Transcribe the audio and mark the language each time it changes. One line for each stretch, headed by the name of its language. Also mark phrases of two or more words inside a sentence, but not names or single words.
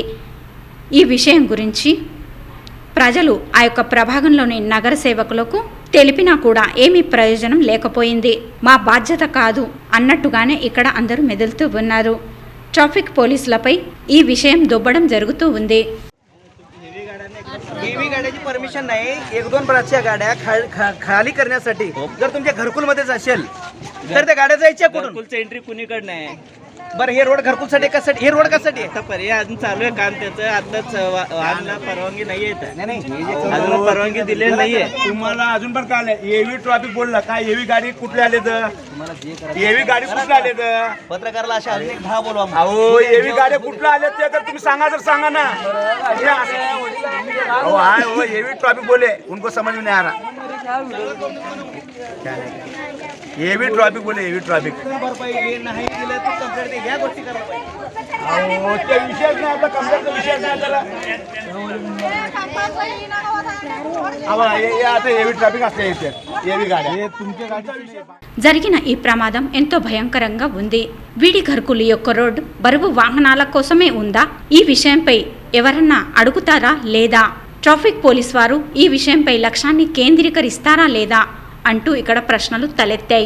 Telugu: ఈ విషయం గురించి ప్రజలు ఆ యొక్క ప్రభాగంలోని నగర సేవకులకు తెలిపినా కూడా ఏమీ ప్రయోజనం లేకపోయింది. మా బాధ్యత కాదు అన్నట్టుగానే ఇక్కడ అందరూ మెదులుతూ ఉన్నారు. ట్రాఫిక్ పోలీసులపై ఈ విషయం దొబ్బడం జరుగుతూ ఉంది.
Marathi: हेवी गाड्याची परमिशन नाही. 1-2 बराचशा गाड्या खाली करण्यासाठी जर तुमच्या घरकुलमध्येच असेल तर त्या गाड्या जायच्या कुठून? घरकुलचं एंट्री कुणीकडनं आहे? बरं हे रोड घरकुलसाठी कशासाठी? हे रोड कशासाठी आहे? आता पर्याय अजून चालू आहे काम त्याचं. आताच वाहनला परवानगी नाहीये इथं. नाही अजून परवानगी दिलेली नाहीये. तुम्हाला अजून पण काय
English: heavy traffic
Marathi: बोलला काय? हेवी गाडी कुठले आले तर? हेवी गाडी कुठले आले तर? पत्रकारला अशा अजून एक 10 बोलवा. अहो हेवी गाड्या कुठल्या आले ते तर तुम्ही सांगा, तर सांगा ना.
Hindi: अहो हाय हो
English: heavy traffic
Hindi: बोले उनको समझ में नहीं आ रहा.
English: heavy traffic बोले heavy traffic.
Marathi: भरपाई नाही दिलं तर कंप्लेंट ह्या गोष्टी करायला पाहिजे. अहो ते विषयच नाही आपला, कंप्लेंटचा विषयच नाही त्याला. आता
English: heavy traffic
Marathi: असते इथे हेवी गाड्या हे तुमच्या गाडीचा विषय.
Telugu: జరిగిన ఈ ప్రమాదం ఎంతో భయంకరంగా ఉంది. వీడి ఘర్కులు యొక్క రోడ్డు బరువు వాహనాల కోసమే ఉందా? ఈ విషయంపై ఎవరన్నా అడుగుతారా లేదా? ట్రాఫిక్ పోలీస్ వారు ఈ విషయంపై లక్ష్యాన్ని కేంద్రీకరిస్తారా లేదా అంటూ ఇక్కడ ప్రశ్నలు తలెత్తాయి.